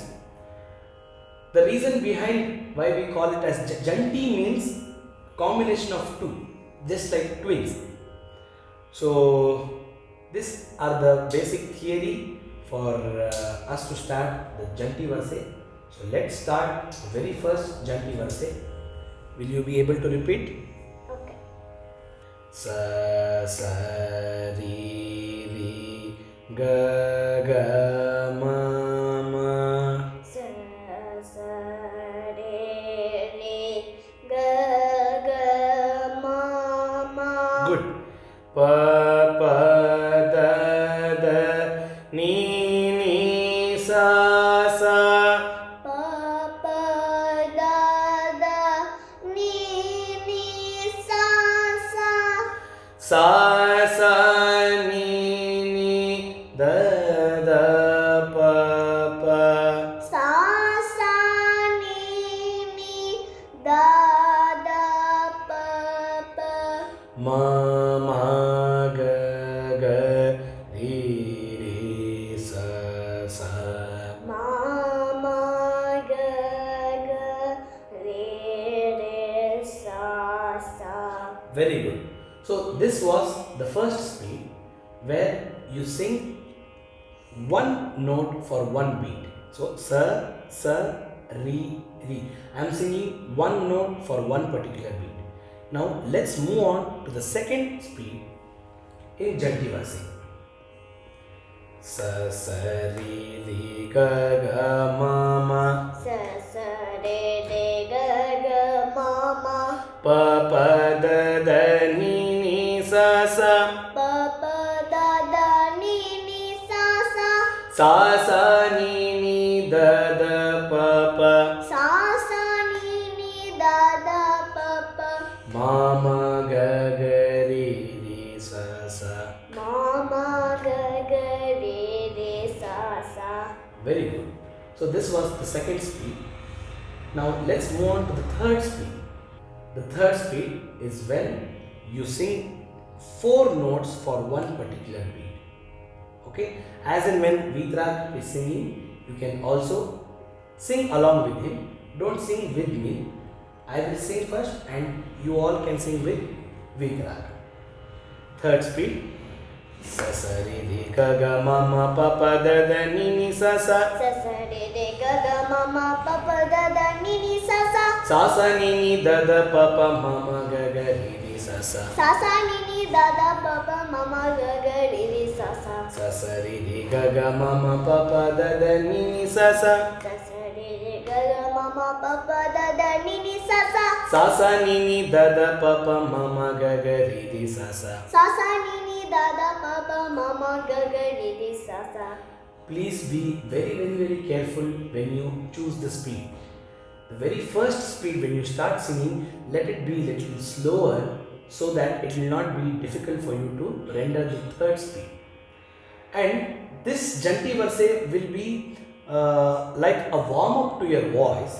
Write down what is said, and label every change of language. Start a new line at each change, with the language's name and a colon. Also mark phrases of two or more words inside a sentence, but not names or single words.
English: The reason behind why we call it as Janti means combination of 2, just like twins. So, these are the basic theory for us to start the Janti Varse. So, let's start the very first Janti Varse. Will you be able to repeat? Okay. Sa, sa, ri, ri, ga, ga, ma, ma. Sa sa re re ga ga ma ma. Good. Pa, pa, da, da, ni, ni, sa, sa. Pa pa da da ni ni sa sa. Sa, sa, ni, ni, da, da, pa, pa. Sa sa ni ni da da pa pa. Ma, ma, ga, ga, ri, ri, sa, sa. Ma ma ga ga re re sa sa. Very good. So this was the first speed where you sing one note for one beat. So sa, sa, re, re. I am singing one note for one particular beat. Now let's move on to the second speed in Janti Vasi. Sa, sa, ri, ri, ga, ga, ma, ma. Sa sa re re ga ga ma ma. Pa, pa, da, da, ni, ni, sa, sa. Pa pa da da ni ni sa sa. Sa, sa, ni, ni, da, da, pa, pa. Sa sa ni ni da da pa pa. Ma, ma, ga, ga, ri, ri, sa, sa. Ma ma ga ga re re sa sa. Very good. So this was the second speed. Now let's move on to the third speed. The third speed is when you sing 4 notes for one particular beat. Okay? As and when Vitrag is singing, you can also sing along with him. Don't sing with me. I will sing first and you all can sing with Vitrag. Third speed. Sa, sa, ri, ri, ga, ga, ma, ma, pa, pa, da, da, ni, ni, sa, sa. Sa sa re re ga ga ma ma pa pa da da ni ni sa sa. Sa, sa, ni, ni, da, da, pa, pa, ma, ma, ga, ga, ri, ri, sa, sa. Sa sa ni ni da da pa pa ma ma ga ga re re sa sa. Sa, sa, ri, ri, ga, ga, ma, ma, pa, pa, da, da, ni, ni, sa, sa. Sa sa re re ga ga ma ma pa pa da da ni ni sa sa. Sa, sa, ni, ni, da, da, pa, pa, ma, ma, ga, ga, ri, ri, sa, sa. Sa sa ni ni da da pa pa ma ma ga ga re re sa sa. Please be very careful when you choose the speed. The very first speed when you start singing, let it be little slower so that it will not be difficult for you to render the third speed. And this Janti Verse will be like a warm up to your voice.